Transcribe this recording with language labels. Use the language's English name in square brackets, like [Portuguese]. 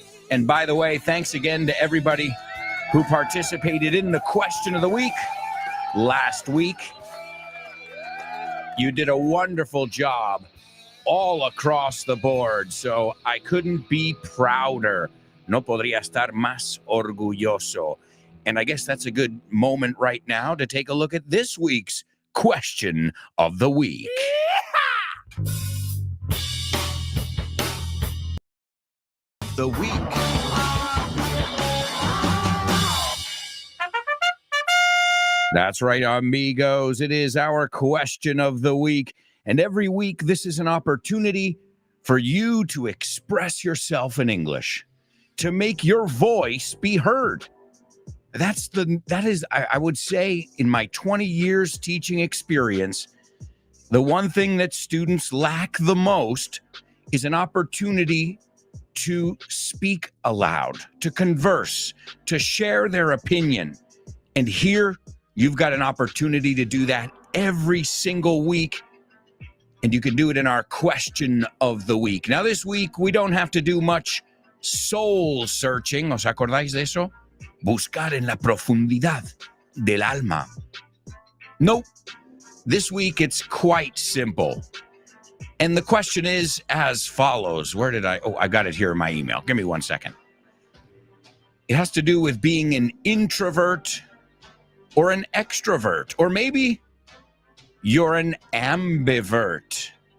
[English] And by the way, thanks again to everybody who participated in the question of the week last week. You did a wonderful job all across the board, so I couldn't be prouder. [Spanish] No podría estar más orgulloso. [English] And I guess that's a good moment right now to take a look at this week's question of the week. The week. That's right, amigos. It is our question of the week. And every week, this is an opportunity for you to express yourself in English, to make your voice be heard. That is, I would say, in my 20 years teaching experience, the one thing that students lack the most is an opportunity to speak aloud, to converse, to share their opinion. And here, you've got an opportunity to do that every single week. And you can do it in our question of the week. Now, this week, we don't have to do much soul searching. [Spanish] ¿Os acordáis de eso? Buscar en la profundidad del alma. [English] Nope. This week, it's quite simple. And the question is as follows. I got it here in my email. Give me 1 second. It has to do with being an introvert or an extrovert, or maybe you're an ambivert.